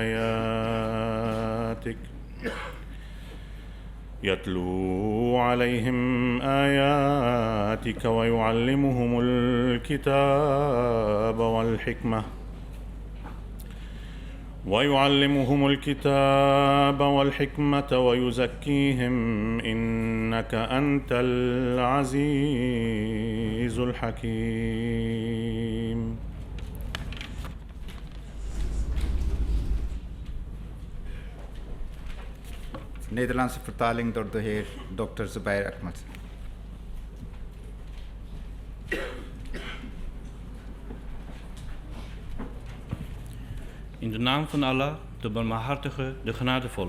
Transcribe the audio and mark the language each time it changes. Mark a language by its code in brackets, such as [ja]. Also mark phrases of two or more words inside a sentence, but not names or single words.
[ar] آياتك ويعلمهم الكتاب والحكمة ويزكيهم إنك أنت العزيز الحكيم [nl] Nederlandse vertaling door de heer Dr. Zubair Ahmed. In de naam van Allah, de barmhartige, de genadevolle.